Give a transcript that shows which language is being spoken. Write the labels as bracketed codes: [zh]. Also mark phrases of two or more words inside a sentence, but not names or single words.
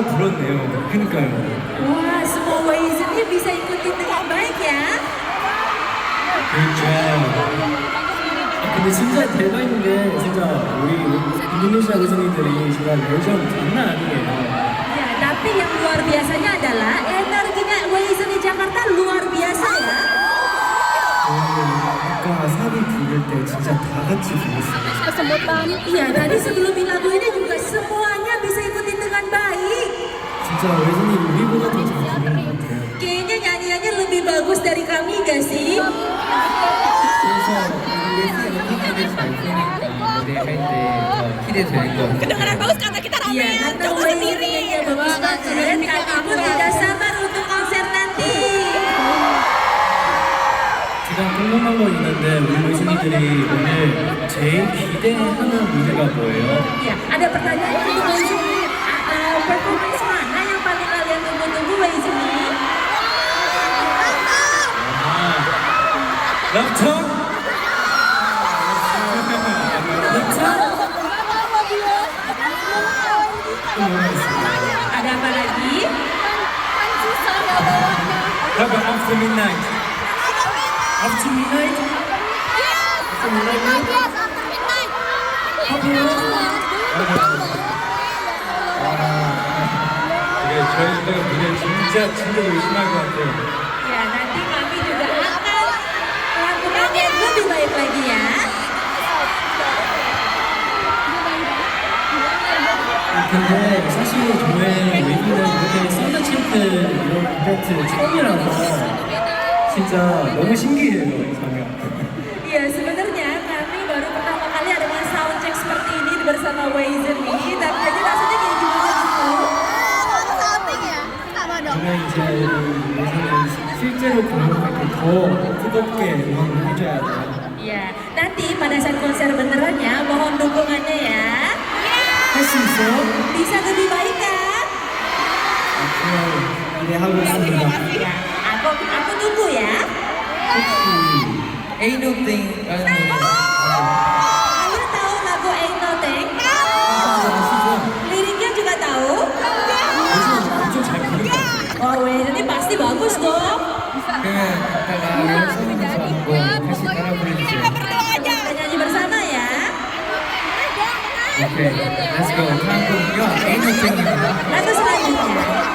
[ko] 같네요. 그니까요. [id] Wah, semua WayV ini bisa ikutin dengan baik ya. [ko] 그렇죠. 근데 진짜 대박인 게 진짜 우리 인도네시아 교수님들이 진짜 열정 장난 아니에요. [id] Ya, tapi yang luar biasanya adalah energinya WayV di Jakarta luar biasa ya. [ko] 아까 사비 부를 때 진짜 다 같이 불렀어요. [id] Kesemutan. Iya, tadi sebelum lagu ini juga semuanya bisa ikutin dengan baik. [ko] 진짜 외선이 우리보다 더 잘 부르는 것 같아요. [id] Kayaknya nyanyiannya lebih bagus dari kami gak sih? [ko] 그래서 우리 팬분들이 잘 부르니까 무대 할때 더 기대되는 거 같아요. [id] Kedengaran bagus karena kita Iya, ramean. karena Jauh WayV sendiri. nyanyinya bagus banget. Kami pun tidak sabar untuk konser nanti. [ko] 제가 궁금한 거 있는데 우리 외선이들이 오늘 제일 기대하는 무대가 뭐예요? [id] Ya, ada pertanyaan untuk WayV. Performance mana yang paling kalian tunggu-tunggu WayV? [ko] 럽청? [id] Ada apa lagi? [en] Have after midnight. After midnight? [ko] 저희가 무대 진짜 열심히 할 것 같아요. [id] Ya, nanti kami juga akan melakukan yang lebih baik lagi ya. [ko] 근데 사실 저의 웨이브는 이렇게 썬더 챔프 이런 이벤트 처음이라서 진짜 너무 신기해요, 이 장면. [id] Iya, sebenarnya kami baru pertama kali ada soundcheck seperti ini bersama WayV. Tapi jadi rasanya kayak gimana gitu? [ko] 저는 이제 예전에 실제로 공연할 때 더 뜨겁게 응원을 해줘야 돼요. [id] Iya, nanti pada saat konser benerannya mohon dukungannya ya. [ko] 할 수 있어요? [id] Bisa lebih baik kan? [ko] 앞으로 기대하고 있습니다. [id] Ya, aku tunggu ya. [ko] Ain't no thing 라는 노래 [id] Kalian tahu lagu Ain't No Thang? Liriknya juga tahu? [ko] 엄청 잘 부른다. [id] Oh, WayV ini pasti bagus dong. [ko] 그러면 이따가 연습하면서 한번 같이 따라 부르주세요. [id] Kita nyanyi bersama ya. [ko] 오케이, [en] let's go. [ko] 다음 곡은요, Ain't No Thing입니다. [id] Lagu selanjutnya.